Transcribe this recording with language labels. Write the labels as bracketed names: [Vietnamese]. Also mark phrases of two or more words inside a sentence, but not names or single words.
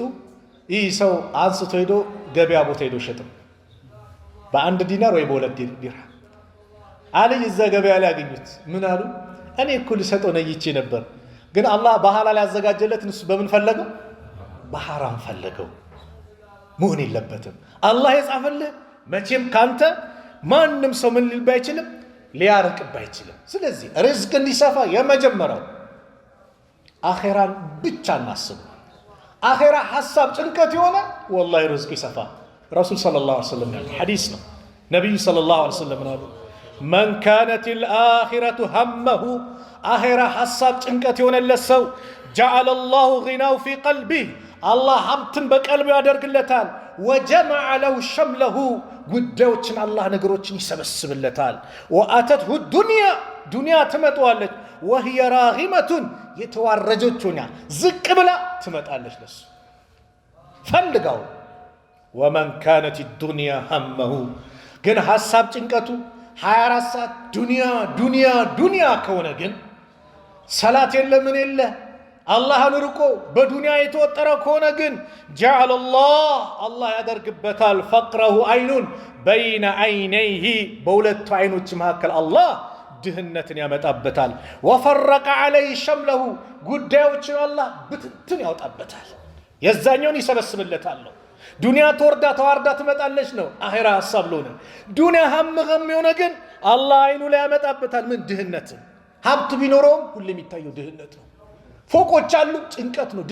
[Amharic] ይህ ሰው አንስቶ ሄዶ ገበያ ቦታ ሄዶ ሸጠው በአንድ ዲናር ወይ በሁለት ዲርሃም አለይ እዛ ገበያ ላይ ያገኙት ምን አሉ እኔ እኮ ልሰጠው ነይቼ ነበር ግን አላህ በሐላል ያዘጋጀለት እሱ በምን ፈለገው በሐራም ፈለገው መሆን የለበትም አላህ የጻፈልህ መቼም ካንተ ማንም ሰው ምን ሊል ባይችልም ሊያርቅብ አይችልም ስለዚህ ሪዝቅ እንዲሰፋ የመጀመሪያው አኺራን ብቻ እናስብ አኺራ ሐሳብ ጭንቀት የሆነ ወላሂ ሪዝቅ ይሰፋ ረሱል [Arabic] صلى الله عليه وسلم [Amharic] ሐዲስ ነው ነብዩ [Arabic] صلى الله عليه وسلم [Amharic] ነው [Arabic] من كانت الآخرة همه آخرة حساب [Amharic] ጭንቀት የሆነለት ሰው [Arabic] جعل الله غناه في قلبه الله [Amharic] ሀብትን በቀልቡ ያደርግለታል [Arabic] وجمع له شمله [Amharic] ጉዳዮችን አላህ ነገሮችን ይሰበስብለታል [Arabic] واتته الدنيا [Amharic] ዱንያ ትመጣለች [Arabic] وهي راغمة [Amharic] የተዋረጀች ሆና ዝቅ ብላ ትመጣለች ለሱ ፈልጋው [Arabic] ومن كانت الدنيا همه [Amharic] ግን ሐሳብ ጭንቀቱ 24 ሰዓት ዱንያ ከሆነ ግን ሰላት የለም ምን የለ አላህን ርቆ በዱንያ የተወጠረ ከሆነ ግን [Arabic] جعل الله [Amharic] ያደርግበታል [Arabic] فقره عين بين عينيه [Amharic] በሁለቱ አይኖች መካከል አላህ ድህነትን ያመጣበታል [Arabic] وفرق عليه شمله [Amharic] ጉዳዮችን አላህ ብትንትን ያወጣበታል የዛኛውን ይሰበስብለታል ዱንያ ተዋርዳ ትመጣለች ነው አኺራ ሐሳብ ለሆነ ዱንያ ሀም የሆነ ግን አላህ አይኑ ላይ ያመጣበታል ምን ድህነት ሀብት ቢኖረውም ሁሌም ይታየው ድህነት ነው ፎቆች አሉ፣ ጭንቀት ነው፣